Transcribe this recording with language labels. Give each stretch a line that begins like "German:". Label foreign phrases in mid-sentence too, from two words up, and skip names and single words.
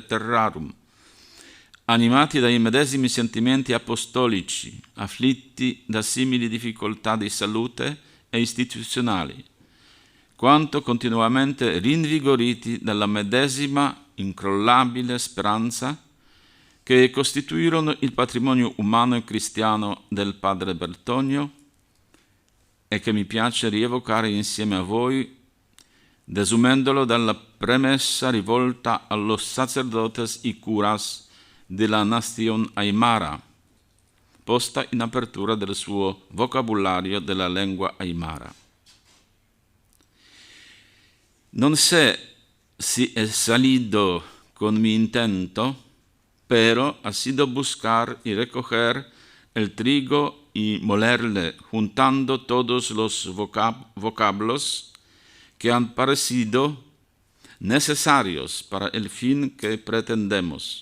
Italian: terrarum, animati dai medesimi sentimenti apostolici, afflitti da simili difficoltà di salute e istituzionali, quanto continuamente rinvigoriti dalla medesima incrollabile speranza che costituirono il patrimonio umano e cristiano del padre Bertogno e che mi piace rievocare insieme a voi, desumendolo dalla premessa rivolta
Spanish: a los sacerdotes y curas
Italian: della Nazione Aymara, posta in apertura del suo vocabolario della lingua aymara.
Spanish: Non sé si he salido con mi intento, pero ha sido buscar y recoger el trigo y molerle, juntando todos los vocablos que han parecido necesarios para el fin que pretendemos.